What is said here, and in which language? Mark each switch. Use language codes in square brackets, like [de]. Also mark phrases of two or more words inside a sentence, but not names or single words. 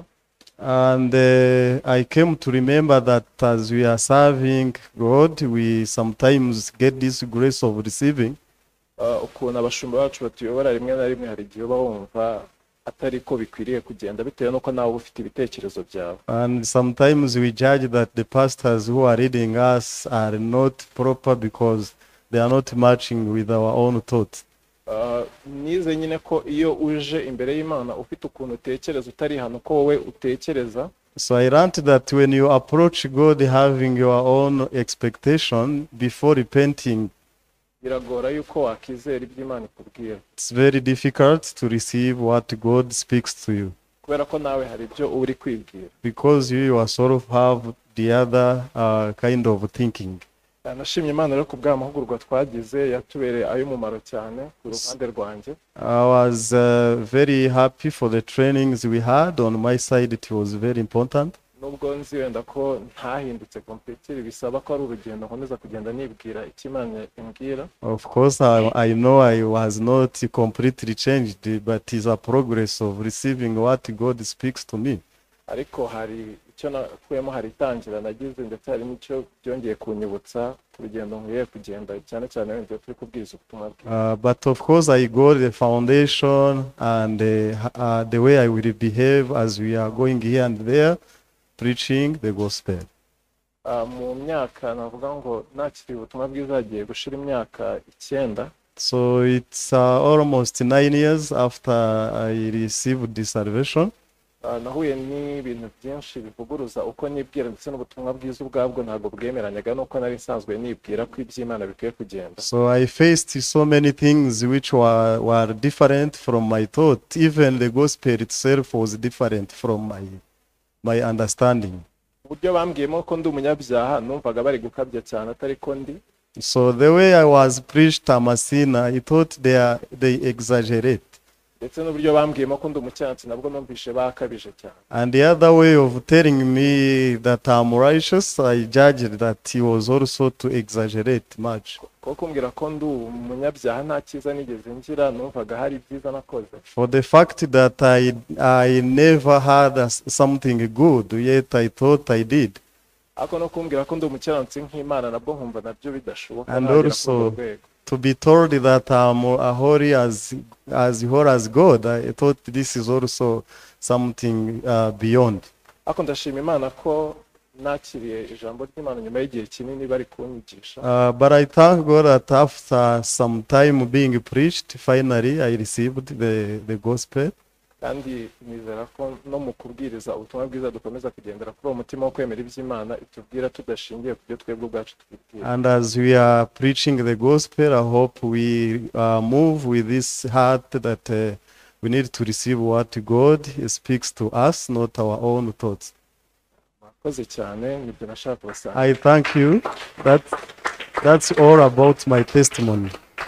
[en] And I came to remember that as we are serving God, we sometimes get this grace of receiving. [rw] Ukuntu abashumba bacu batuyobora rimwe na rimwe hari igihe bumva atari ko bikwiriye kugenda bitewe nuko nawe ufite ibitekerezo byawe. [en] And sometimes we judge that the pastors who are leading us are not proper because they are not matching with our own thoughts. [rw] Nize nyine ko iyo uje imbere y'Imana ufite ukuntu utekereza utari hano ko wowe utekereza. [en] So I learned that when you approach God having your own expectation before repenting, [rw] biragora yuko wakizera ibyo Imana ikubwira. [en] It's very difficult to receive what God speaks to you. [rw] kubera ko nawe hari ibyo uri kwibwira. [en] because you yourself have the other kind of thinking. [rw] Nashimye Imana rero ku bw'amahugurwa twagize yatubereye ay'umumaro cyane ku ruhande rwanjye. [en] I was very happy for the trainings we had. On my side, it was very important. [rw] Nubwo nzi wenda ko ntahindutse completely, bisaba ko ari urugendo nkomeza kugenda nibwira icyo Imana imbwira. [en] Of course, I know I was not completely changed, but it's a progress of receiving what God speaks to me. [rw] Ariko hari icyo nakuyemo, hari itangira nagize, ndetse hari n'icyo byongeye kunyibutsa ku rugendo nkwiye kugenda, cyane cyane wenda turi kubwiriza ubutumwa bwiza. [en] But of course, I got the foundation and the way I will behave as we are going here and there, preaching the gospel. [rw] Mu myaka navuga ngo nakiri ubutumwa bwiza hagiye gushira imyaka 9. [en] So it's almost 9 years after I received this salvation. [rw] Nahuye n'ibintu byinshi bivuguruza uko nibwira, ndetse n'ubutumwa bwiza ubwabwo ntabwo bwemeranyaga nuko nari nsanzwe nibwira ko iby'Imana bikwiye kugenda. [en] So I faced so many things which were different from my thought. Even the gospel itself was different from my understanding. [rw] Uburyo bambwiyemo ko ndi umunyabyaha numvaga bari gukabya cyane atari ko ndi. [en] So the way I was preached I'm a sinner, I thought they exaggerate. [rw] Ndetse n'uburyo bambwiyemo ko ndi umucyansi nabwo numvishe bakabije cyane. [en] And the other way of telling me that I'm righteous, I judged that he was also to exaggerate much. [rw] Ko kumbwira ko ndi umunyabyaha nta cyiza nigeze ngira, numvaga hari byiza nakoze. [en] For the fact that I never had something good, yet I thought I did. [rw] Ako no kumbwira ko ndi umucyansi nk'Imana nabwo nkumva nabyo bidashoboka. [en] And also to be told that I'm holy as whole as God, I thought this is also something beyond. [rw] Ako ndashima Imana ko nakiriye ijambo ry'Imana nyuma y'igihe kinini bari kunyigisha. [en] But I thank God that after some time being preached, finally I received the gospel. [rw] Kandi nizera ko no mu kubwiriza ubutumwa bwiza dukomeza kugendera kuri uwo mutima wo kwemera iby'Imana itubwira tudashingiye ku byo twebwe ubwacu twibwira. [en] And as we are preaching the gospel, I hope we move with this heart that we need to receive what God speaks to us, not our own thoughts. [rw] Mwakoze cyane, nibyo nashaka kubasanga. [en] I thank you. That's all about my testimony.